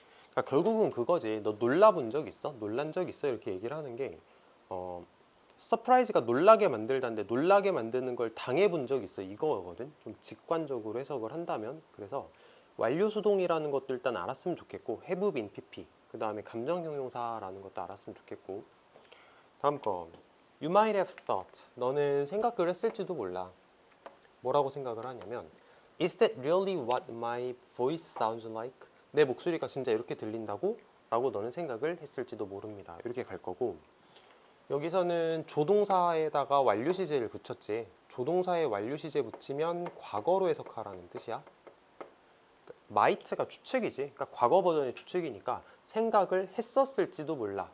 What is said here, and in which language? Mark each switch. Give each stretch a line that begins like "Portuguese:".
Korean: 그러니까 결국은 그거지. 너 놀라본 적 있어? 놀란 적 있어? 이렇게 얘기를 하는 게 서프라이즈가 놀라게 만들다인데 놀라게 만드는 걸 당해본 적 있어 이거거든. 좀 직관적으로 해석을 한다면. 그래서 완료 수동이라는 것도 일단 알았으면 좋겠고, have been pp 그 다음에 감정 형용사라는 것도 알았으면 좋겠고. 다음 거
English: you might have thought
Korean: 너는 생각을 했을지도 몰라. 뭐라고 생각을 하냐면
English: is that really what my voice sounds like?
Korean: 내 목소리가 진짜 이렇게 들린다고? 라고 너는 생각을 했을지도 모릅니다. 이렇게 갈 거고, 여기서는 조동사에다가 완료 시제를 붙였지. 조동사에 완료 시제 붙이면 과거로 해석하라는 뜻이야. might가 추측이지. 그러니까 과거 버전의 추측이니까 생각을 했었을지도 몰라.